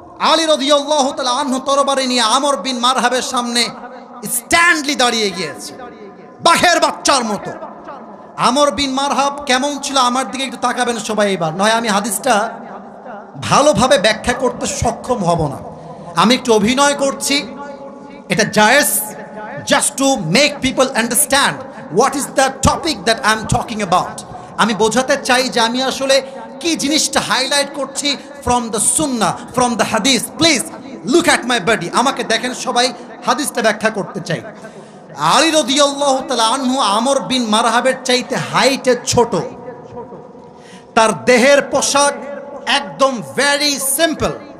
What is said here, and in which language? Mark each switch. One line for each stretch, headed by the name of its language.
Bangla: আলী রাদিয়াল্লাহু তাআলা আনহু তরবারি নিয়ে আমর বিন মারহাবের সামনে স্ট্যান্ডলি দাঁড়িয়ে গিয়েছে, বাঘের বাচ্চার মতো। আমর বিন মারহাব কেমন ছিল আমার দিকে একটু তাকাবেন সবাই এবার, নয় আমি হাদিসটা ভালোভাবে ব্যাখ্যা করতে সক্ষম হব না। আমি একটু অভিনয় করছি, এটা জায়েজ,
English: just to make people understand what is the topic that I'm talking about.
Bangla: আমি বোঝাতে চাই যে আমি আসলে কি জিনিসটা হাইলাইট করছি
English: from the sunnah, from the hadith. Please look at my body,
Bangla: আমাকে দেখেন সবাই, হাদিসটা ব্যাখ্যা করতে চাই। আলী রাদিয়াল্লাহু তাআলা আনহু আমর বিন মারহাবের চাইতে হাইটে ছোট, তার দেহের পোশাক একদম ভেরি সিম্পল,